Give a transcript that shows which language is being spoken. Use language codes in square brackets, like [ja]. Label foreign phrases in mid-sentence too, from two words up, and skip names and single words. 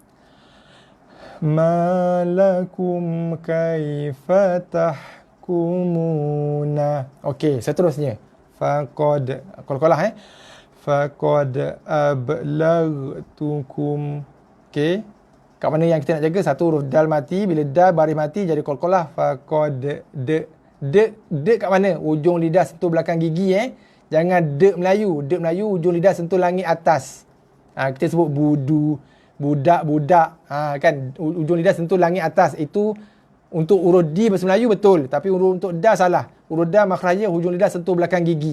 [ar] ما لكم كيف تحكمون. [ms] Okey, seterusnya. Faqad. Qol-qolah [ar] فقد أبلغتكم. [ms] Okey. Kat mana yang kita nak jaga? Satu huruf dal mati. Bila dal baris mati jadi qol-qolah. Faqad de. De kat mana? Ujung lidah sentuh belakang gigi Jangan de Melayu. De Melayu ujung lidah sentuh langit atas. Kita sebut budu, budak. Kan ujung lidah sentuh langit atas. Itu untuk huruf D bahasa Melayu betul. Tapi untuk da salah. Huruf da makhrajnya ujung lidah sentuh belakang gigi.